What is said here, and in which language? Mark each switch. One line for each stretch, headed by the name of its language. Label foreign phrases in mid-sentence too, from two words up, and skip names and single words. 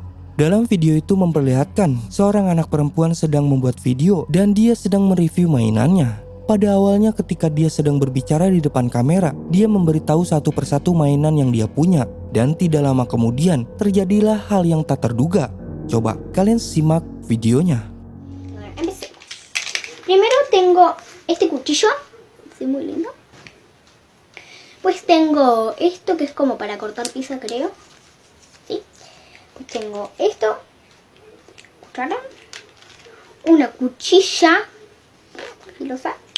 Indonesian: Dalam video itu memperlihatkan seorang anak perempuan sedang membuat video dan dia sedang mereview mainannya. Pada awalnya ketika dia sedang berbicara di depan kamera, dia memberitahu satu persatu mainan yang dia punya. Dan tidak lama kemudian terjadilah hal yang tak terduga. Coba kalian simak videonya.
Spanish: Empecemos. Primero tengo este cuchillo, sí, muy lindo. Pues tengo esto que es como para cortar pizza, creo. ¿Sí? Pues tengo esto, cuchara, una cuchilla filosa.